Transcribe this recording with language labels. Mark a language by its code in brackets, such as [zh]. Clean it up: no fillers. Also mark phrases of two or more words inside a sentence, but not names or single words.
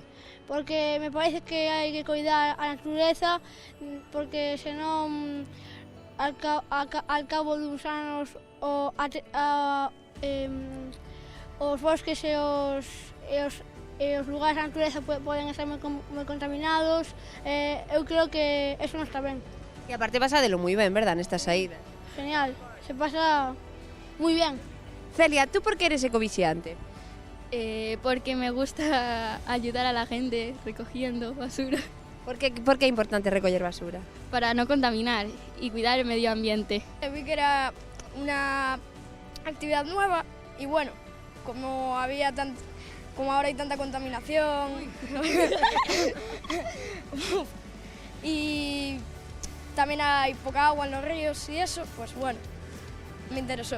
[gl] Porque me parece que hai que coidar a natureza porque senón [es] al cabo [gl] duns anos os bosques e os lugares da natureza poden estar moi contaminados. Eu creo que eso non está ben. E aparte pasadelo moi ben, verdad, nesta saída? Genial, se pasa moi ben. Celia, [es] tú por que eres ecovixiante? Porque me gusta ayudar a la gente recogiendo basura [gl] Por que é importante recoller basura? [es] para no contaminar y cuidar el medio ambiente. Vi que era una actividad nueva y bueno, como ahora hay tanta contaminación y también hay poca agua en los ríos y eso, pues bueno, me interesó.